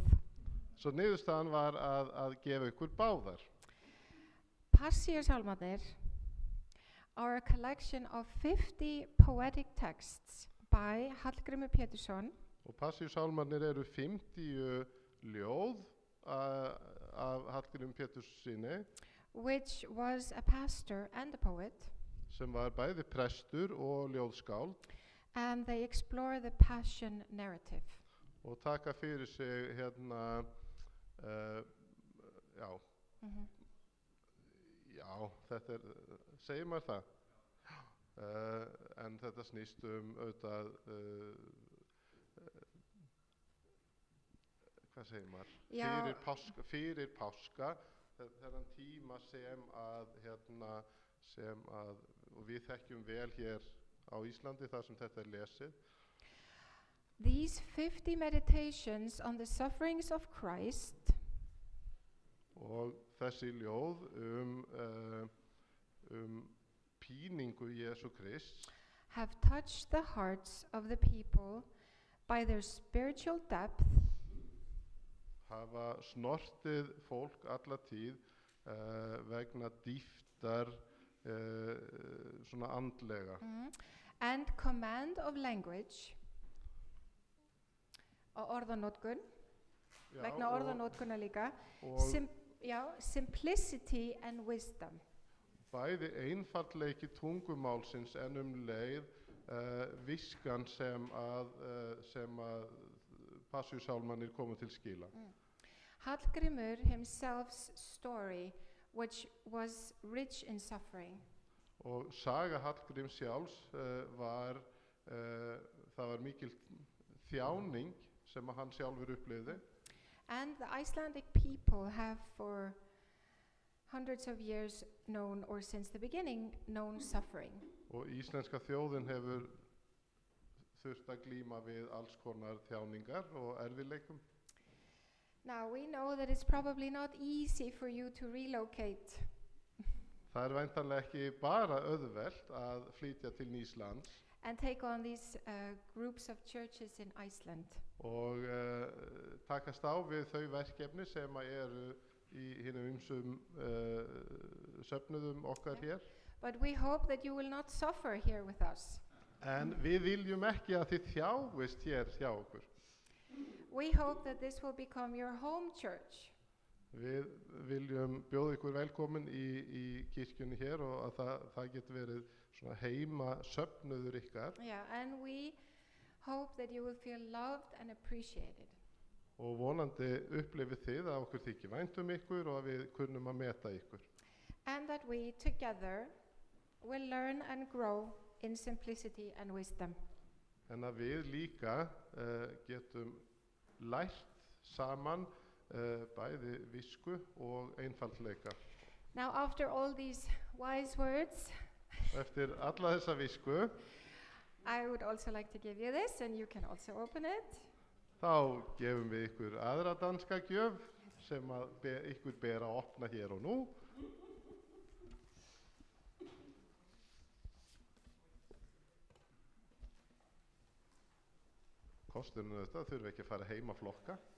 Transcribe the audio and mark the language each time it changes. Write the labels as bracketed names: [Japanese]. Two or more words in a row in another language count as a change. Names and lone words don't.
[Icelandic] Svo niðurstaðan var að gefa ykkur báðar. [English] Passíusálmarnir are a collection of 50 poetic texts by Hallgrímur Pétursson. [Icelandic] Og Passíusálmarnir eru 50 ljóð af Hallgrími Péturssyni, [English] which was a pastor and a poet. [Icelandic] Sem var bæði prestur og ljóðskáld. [English] And they explore the passion narrative. [Icelandic] Og taka fyrir sig já, þetta segir maður það. En þetta snýst auðvitað, hvað segir maður? Fyrir páska, þennan tíma sem að, og við þekkjum vel hér á Íslandi þar sem þetta lesið. [English] These 50 meditations on the sufferings of Christ [Icelandic] og þessi ljóð píningu Jesú Krists [English] have touched the hearts of the people by their spiritual depth [Icelandic] hafa snortið fólk alla tíð vegna dýptar svona andlega [English] and command of language [Icelandic] og orðanotkun vegna orðanotkunar líka [English] simplicity and wisdom. [Icelandic] Bæði einfaldleiki tungumálsins en leið viskan sem að Passíusálmarnir komu til skila. [English] Hallgrímur himself's story, which was rich in suffering. [Icelandic] Og saga Hallgríms sjálfs það var mikil þjáning sem hann sjálfur upplifði. [English] And the Icelandic people have for hundreds of years known, or since the beginning, known suffering. [Icelandic] Og íslenska þjóðin hefur þurft að glíma við alls konar þjáningar og erfiðleikum. [English] Now we know that it's probably not easy for you to relocate. [Icelandic] Það væntanlega ekki bara auðvelt að flytja til nýs lands. [English] And take on these groups of churches in Iceland. [Icelandic] Og takast á við þau verkefni sem eru í hinum ýmsum söfnuðum okkar hér. [English] But we hope that you will not suffer here with us. [Icelandic] En við viljum ekki að þið þjáist hér hjá okkur. [English] We hope that this will become your home church. [Icelandic] Við viljum bjóða ykkur velkomin í kirkjunni hér og að það getur verið svona heima söfnuður ykkar. [English] Yeah, and we hope that you will feel loved and appreciated. [Icelandic] Og vonandi upplifið þið að okkur þykir vænt ykkur og að við kunnum að meta ykkur. [English] And that we together will learn and grow in simplicity and wisdom. [Icelandic] En að við líka getum lært saman bæði visku og einfaldleika. [English] Now, after all these wise words, [Icelandic] Eftir alla þessa visku, [English] I would also like to give you this, and you can also open it. [Icelandic] þá gefum við ykkur aðra danska gjöf sem að ykkur ber að opna hér og nú. Kosturinn þetta þurfi ekki að fara heim að flokka.